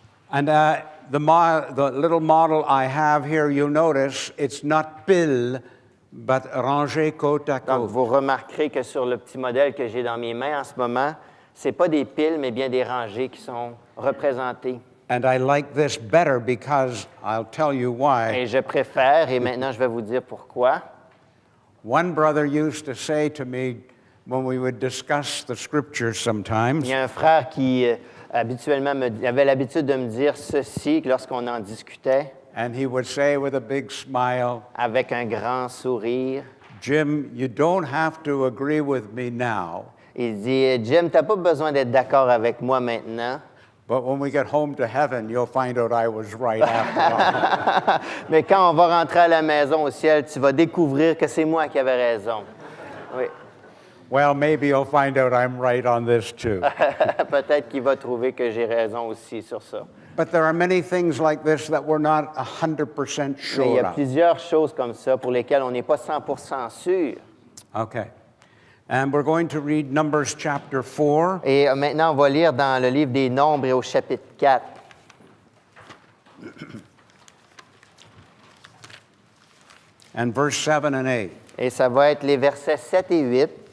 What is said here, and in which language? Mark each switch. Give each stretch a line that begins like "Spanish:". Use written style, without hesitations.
English: And the little model I have here, you'll notice it's not pile, but
French: rangé côte à Donc, côte. vous remarquerez que sur le petit modèle que j'ai dans mes mains en ce moment, ce n'est pas des piles, mais bien des rangées qui sont représentées.
English: And I like this better because I'll tell you why.
French: Et je préfère, et maintenant je vais vous dire pourquoi.
English: One brother used to say to me, when we would discuss the scriptures
French: Il
English: sometimes.
French: y a un frère qui habituellement avait l'habitude de me dire ceci lorsqu'on en discutait
English: And he would say with a big smile,
French: avec un grand sourire.
English: Jim, you don't have to agree with me now,
French: Il dit, Jim, tu n'as pas besoin d'être d'accord avec moi maintenant,
English: but when we get home to heaven, you'll find out I was right after all.
French: mais quand on va rentrer à la maison au ciel, tu vas découvrir que c'est moi qui avais raison. Oui.
English: Well, maybe you'll find out I'm right on this too.
French: Peut-être qu'il va trouver que j'ai raison aussi sur ça.
English: But there are many things like this that we're not 100%
French: Mais il y
English: sure
French: a
English: of.
French: plusieurs choses comme ça pour lesquelles on n'est pas 100% sûr.
English: Okay. And we're going to read Numbers chapter 4,
French: Et maintenant, on va lire dans le livre des Nombres et au chapitre 4.
English: and verse 7 and 8.
French: Et ça va être les versets 7 et 8.